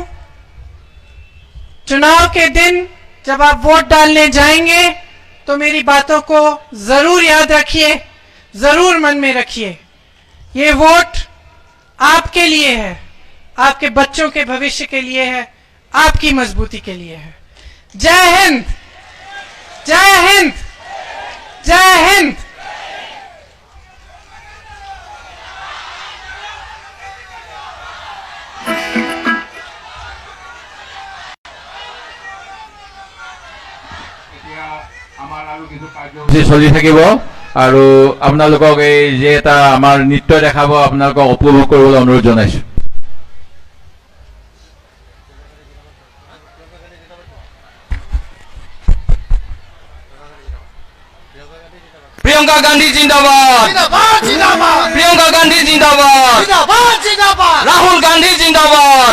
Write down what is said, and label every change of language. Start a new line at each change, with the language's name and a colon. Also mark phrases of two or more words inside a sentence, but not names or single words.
Hindi: चुनाव के दिन जब आप वोट डालने जाएंगे तो मेरी बातों को जरूर याद रखिए, जरूर मन में रखिए। ये वोट आपके लिए है, आपके बच्चों के भविष्य के लिए है, आपकी मजबूती के लिए है। जय हिंद, जय हिंद, जय हिंद।
Assamese: চলি থাকিব আৰু আপোনালোকক এই যে এটা আমাৰ নৃত্য দেখাব আপোনালোকক উপভোগ কৰিবলৈ অনুৰোধ জনাইছো।
Hindi: प्रियंका गांधी जिंदाबाद, जिंदाबाद जिंदाबाद, प्रियंका गांधी जिंदाबाद, जिंदाबाद जिंदाबाद, राहुल गांधी जिंदाबाद,